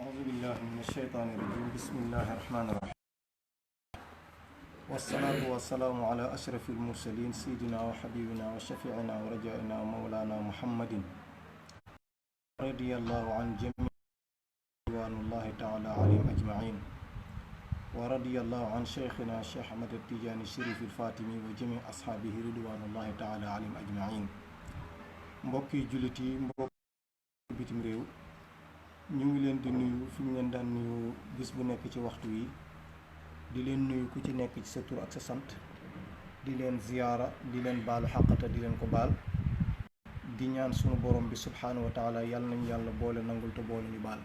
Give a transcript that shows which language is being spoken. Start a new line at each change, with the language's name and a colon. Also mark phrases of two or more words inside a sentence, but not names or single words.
Arabic: بالله من الشيطان الرجيم بسم الله الرحمن الرحيم والصلاة والسلام على أشرف المرسلين سيدنا وحبيبنا وشفيعنا ورجائنا ومولانا محمد رضي الله عن جميع رضوان الله تعالى عليهم أجمعين ورضي الله عن شيخنا الشيخ أحمد التجاني الشريف الفاطمي وجميع أصحابه رضوان الله تعالى عليهم أجمعين.
Wolof: mbokki jullit yi mbokk bitim réew ñu ngi leen di nuyu fi ñu leen daan nuyu bis bu nekk ci waxtu yi di leen nuyu ku ci nekk ci sa tur ak sa sant di leen ziyaara di leen baalu xaqata di leen ko baal di ñaan sunu borom bi
Arabic: سبحانه وتعالى
Wolof: yàlla nañu yàlla boole nangul te boole ñu baal.